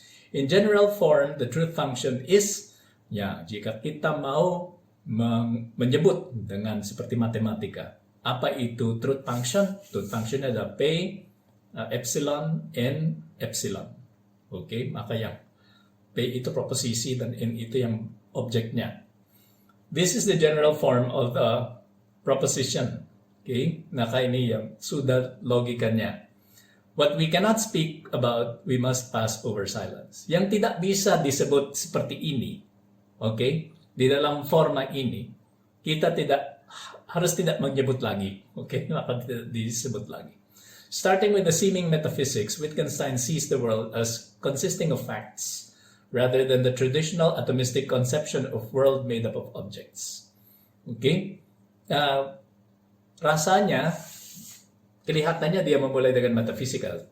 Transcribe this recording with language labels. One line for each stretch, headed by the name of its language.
English: In general form, the truth function is,
Indonesian: jika kita mau menyebut dengan seperti matematika, apa itu truth function? Truth function adalah P, epsilon, N, epsilon. Okay, maka yang P itu proposisi dan N itu yang objeknya.
English: This is the general form of the proposition.
Indonesian: Okay, maka ini yang sudah logikanya.
English: What we cannot speak about, we must pass over silence.
Indonesian: Yang tidak bisa disebut seperti ini, okay, di dalam forma ini, kita harus tidak menyebut lagi, okay, maka tidak disebut lagi.
English: Starting with the seeming metaphysics, Wittgenstein sees the world as consisting of facts, rather than the traditional atomistic conception of world made up of objects. Okay?
Indonesian: Rasanya, kelihatannya dia memulai dengan metaphysical.